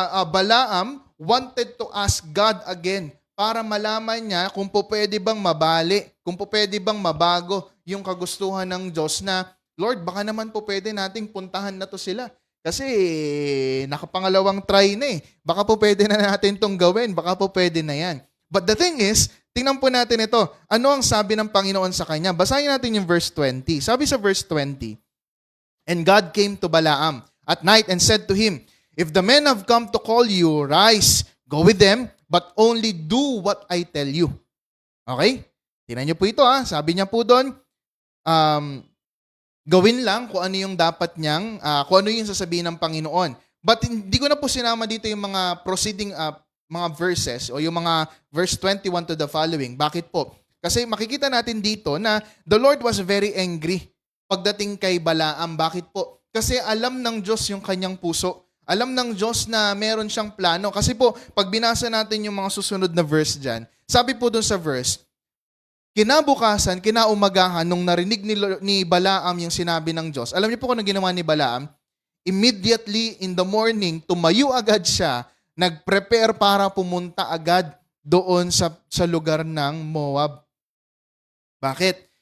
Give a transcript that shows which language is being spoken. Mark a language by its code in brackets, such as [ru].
[en] Balaam wanted to ask God again [tl] para malaman niya kung po pwede bang mabali, kung po pwede bang mabago yung kagustuhan ng Diyos na, Lord, baka naman po pwede nating puntahan na to sila. Kasi nakapangalawang try na eh. Baka po pwede na natin tong gawin. Baka po pwede na yan. [en] But the thing is, [tl] tingnan po natin ito. Ano ang sabi ng Panginoon sa kanya? Basahin natin yung verse 20. Sabi sa verse 20, [en] and God came to Balaam at night and said to him, if the men have come to call you, rise, go with them, but only do what I tell you. [tl] Okay? Tingnan niyo po ito ha. Sabi niya po doon, gawin lang kung ano yung dapat niyang, kung ano yung sasabihin ng Panginoon. But hindi ko na po sinama dito yung mga proceeding mga verses o yung mga verse 21 to the following. Bakit po? Kasi makikita natin dito na [en] the Lord was very angry [tl] pagdating kay Balaam. Bakit po? Kasi alam ng Diyos yung kanyang puso. Alam ng Diyos na meron siyang plano. Kasi po, pag binasa natin yung mga susunod na verse dyan, sabi po dun sa verse, kinabukasan, kinaumagahan, nung narinig ni Balaam yung sinabi ng Diyos, alam niyo po kung ano ginawa ni Balaam? [en] Immediately in the morning, [tl] tumayo agad siya, nag-prepare para pumunta agad doon sa lugar ng Moab. Bakit?